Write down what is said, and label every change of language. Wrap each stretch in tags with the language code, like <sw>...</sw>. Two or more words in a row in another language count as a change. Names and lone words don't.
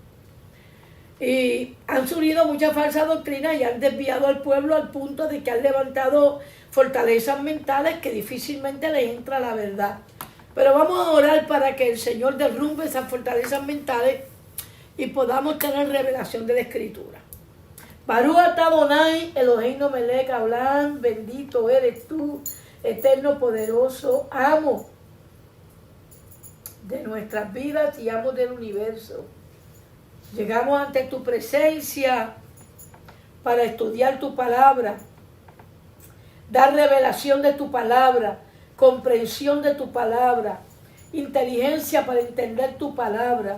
<es>Y han surgido muchas falsas doctrinas y han desviado al pueblo al punto de que han levantado fortalezas mentales que difícilmente les entra la verdad. Pero vamos a orar para que el Señor derrumbe esas fortalezas mentales y podamos tener revelación de la Escritura.</es> <he>ברוך אתה אדוני, אלוהינו מלך העולם,</he> <es>bendito eres tú, eterno, poderoso, amo de nuestras vidas y amo del universo. Llegamos ante tu presencia para estudiar tu palabra, dar revelación de tu palabra, comprensión de tu palabra, inteligencia para entender tu palabra.</es>